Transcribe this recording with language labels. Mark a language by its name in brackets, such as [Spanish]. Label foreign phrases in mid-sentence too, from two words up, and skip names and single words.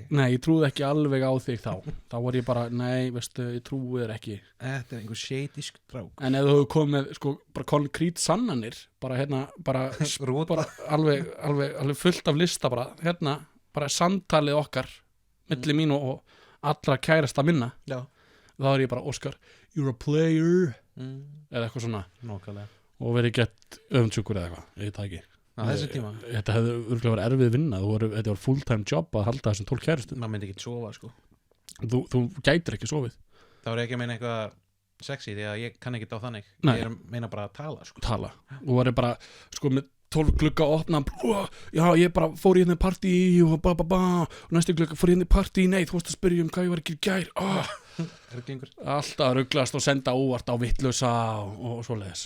[Icelandic] Nei, ég trúði ekki alveg á þig þá var ég bara, nei, veistu, ég trúi þér ekki Þetta er einhver shady strák En ef þú hefur komið með, bara konkrét sannanir bara bara alveg fullt af lista bara samtalið okkar milli mín og allra kærasta minna Já þá er ég bara, Óskar, [English] you're a player [Icelandic] eða eitthvað svona Nákvæmlega og verið gett öfundsjúkur eða eitthvað, ég veit það ekki Þetta hefði örgulega verið erfið vinna þetta var [English] full time job [Icelandic] að halda þessum 12 kæristum maður myndi ekki sofa sko þú gætir ekki sofið þá er ekki að meina eitthvað sexy því að ég kann ekki á þannig Nei. Ég er að meina bara að tala sko. og var ég bara með 12 glugga að opna já, ég bara fór í hérna partí og og næstu glugga fór í hérna partí nei, þú varst að spyrja hvað ég var ekki í gær alltaf rugglast og senda óvart á vittlausa og svoleiðis